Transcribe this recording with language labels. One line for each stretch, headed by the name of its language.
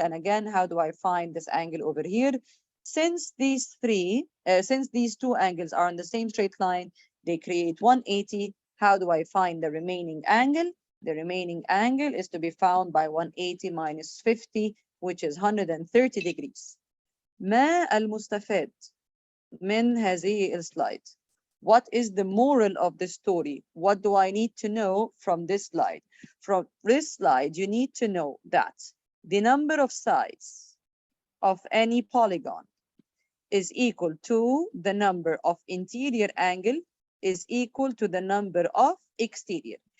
English: And again, how do I find this angle over here? Since these two angles are on the same straight line, they create 180. How do I find the remaining angle? The remaining angle is to be found by 180 minus 50, which is 130 degrees.
Arabic: ما المستفاد من هذه السلايد?
English: What is the moral of the story? What do I need to know from this slide? From this slide, you need to know that the number of sides of any polygon is equal to the number of interior angle is equal to the number of exterior.